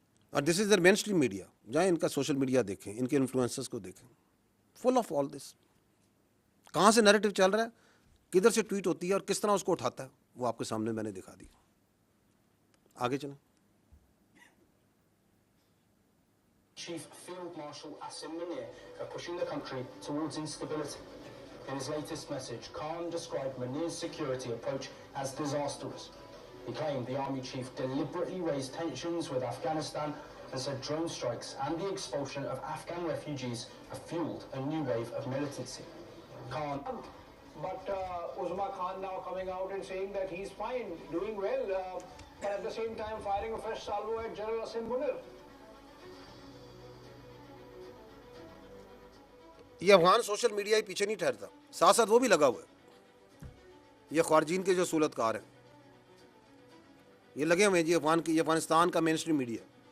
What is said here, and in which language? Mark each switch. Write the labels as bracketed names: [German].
[Urdu] اور [English] this is the [Urdu] مین stream media. جائیں ان کا سوشل میڈیا دیکھیں, ان کے انفلوئنسرز کو دیکھیں, [English] Full of all this. [Urdu] کہاں سے نیریٹو چل رہا ہے, کدھر سے ٹویٹ ہوتی ہے اور کس طرح اس کو اٹھاتا ہے, وہ آپ کے سامنے میں نے دکھا دی. آگے چلیں. [English] Chief Field Marshal Asim Munir are pushing the country towards instability. In his latest message, Khan described Munir's security approach as disastrous. He claimed the army chief deliberately raised tensions with Afghanistan and said drone strikes and the expulsion of Afghan refugees have fueled a new wave of militancy. Khan. But Uzma Khan now coming out and saying that he's fine, doing well, but at the same time firing a fresh salvo at General Asim Munir. [Urdu] یہ Afghan social media ہی پیچھے نہیں ٹھہرتا, ساتھ ساتھ وہ بھی لگا ہوا ہے. یہ خارجین کے جو صورت کار ہیں یہ لگے ہوئے ہیں جی. یہ افغانستان کا مین اسٹریم میڈیا.